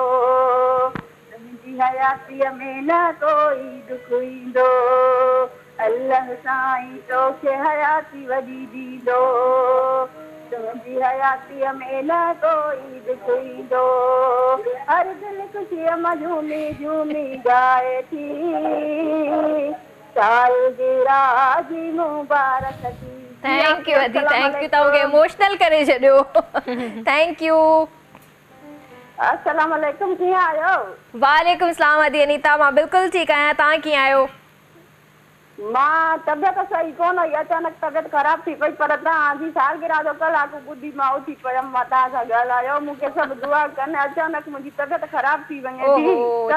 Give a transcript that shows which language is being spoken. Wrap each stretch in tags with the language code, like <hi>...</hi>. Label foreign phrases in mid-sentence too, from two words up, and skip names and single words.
<sd>तुंहिंजी हयातीअ में न कोई दुख ईंदो अल्लाह साईं तोखे हयाती वॾी ॾींदो तुंहिंजी हयातीअ में न कोई दुख ईंदो हर दिलि ख़ुशीअ मां झूमी झूमी ॻाए थी सालगिरह जी मुबारक थी</sd> <en>thank you अदी thank you</en> <sd>तव्हांखे इमोशनल करे छॾियो</sd> <en>thank you</en> <ar>السلام عليكم</ar> <sd>कीअं आहियो</sd> <ar>وعليكم سلام</ar> <sd>अदी अनीता मां बिल्कुलु ठीकु आहियां तव्हां कीअं आहियो मां तबियत सही कोन हुई अचानक तबियत ख़राब थी पई पर तव्हांजी सालगिरह जो कलाक ॿुधी मां उथी पियमि मां तव्हां सां ॻाल्हायो मूंखे सभु दुआ कनि अचानक मुंहिंजी तबियत ख़राब थी वञे थी</sd>